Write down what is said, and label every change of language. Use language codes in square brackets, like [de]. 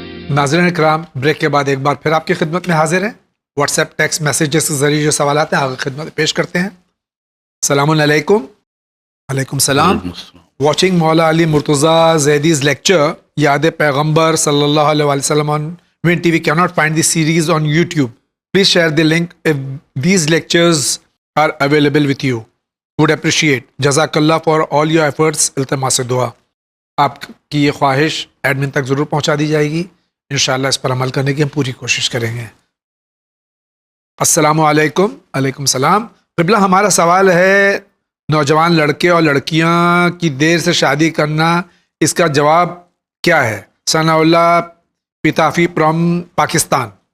[ur] ناظرین کرام، بریک کے بعد ایک بار پھر آپ کی خدمت میں حاضر ہیں۔ واٹس ایپ ٹیکسٹ میسیجز کے ذریعے جو سوالات ہیں آپ کی خدمت میں پیش کرتے ہیں۔ السلام علیکم۔ وعلیکم السلام۔ [en] Watching Maula Ali Murtaza Zaidi's lecture یاد پیغمبر صلی اللہ علیہ وسلم on Win TV cannot find the series on YouTube. Please share the link if these lectures are available with you. Would appreciate. جزاک اللہ for all your efforts. [ur] التماس دعا۔ آپ کی یہ خواہش ایڈمن تک ضرور پہنچا دی جائے گی، انشاءاللہ اس پر عمل کرنے کی ہم پوری کوشش کریں گے۔ السلام علیکم۔ علیکم السلام۔ قبلہ ہمارا سوال ہے، نوجوان لڑکے اور لڑکیاں کی دیر سے شادی کرنا، اس کا جواب کیا ہے؟ ثناء اللہ پیتافی فرام پاکستان۔